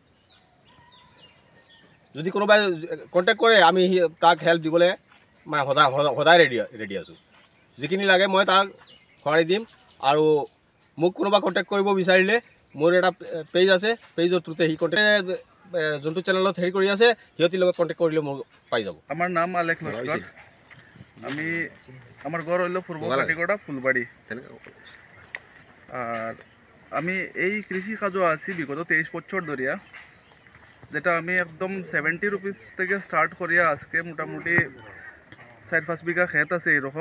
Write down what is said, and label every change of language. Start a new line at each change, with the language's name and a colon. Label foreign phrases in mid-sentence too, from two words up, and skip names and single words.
Assamese: যদি কোনোবাই কণ্টেক্ট কৰে আমি তাক হেল্প দিবলৈ মানে সদায় ৰেডি আছোঁ। যিখিনি লাগে মই তাক সঁহাৰি দিম। আৰু মোক কোনোবা কণ্টেক্ট কৰিব বিচাৰিলে মোৰ এটা পেজ আছে, পেজৰ থ্ৰুতে সি কণ্টেক্ট যোনটো চেনেলত কৰি আছে সিহঁতিৰ লগত কণ্টেক্ট কৰিলে মোক পাই যাব।
Bangla: আমার নাম আলেখ লস্কর, আমি আমার ঘর হইল পূর্ব কাটিগড়া ফুলবাড়ি। আর আমি এই কৃষি কাজও আছি বিগত 23 বছর ধরিয়া, যেটা আমি একদম 70 রুপিস থেকে স্টার্ট করিয়া আজকে মোটামুটি 4-5 বিঘা ক্ষেত আছে এরকম।